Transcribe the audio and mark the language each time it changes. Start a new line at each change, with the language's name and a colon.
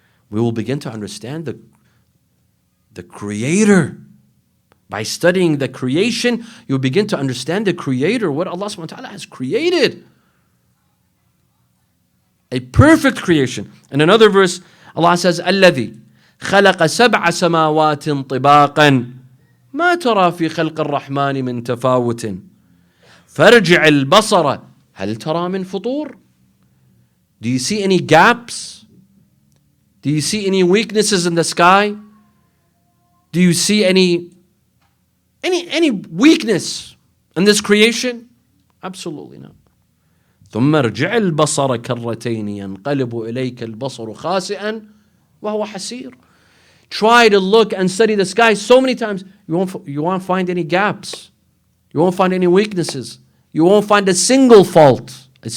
English: We will begin to understand the Creator. By studying the creation, you'll begin to understand the Creator, what Allah subhanahu wa ta'ala has created. A perfect creation. In another verse, Allah says,
Arabic: الَّذِي خلق سبع سماوات طباقا ما ترى في خلق الرحمن من تفاوت فارجع البصر هل ترى من فطور.
English: Do you see any gaps? Do you see any weaknesses in the sky? Do you see any weakness in this creation? Absolutely not.
Arabic: ثم ارجع البصر كرتين ينقلب إليك البصر خاسئا وهو حسير.
English: Try to look and study the sky so many times, you won't find any gaps. You won't find any weaknesses. You won't find a single fault.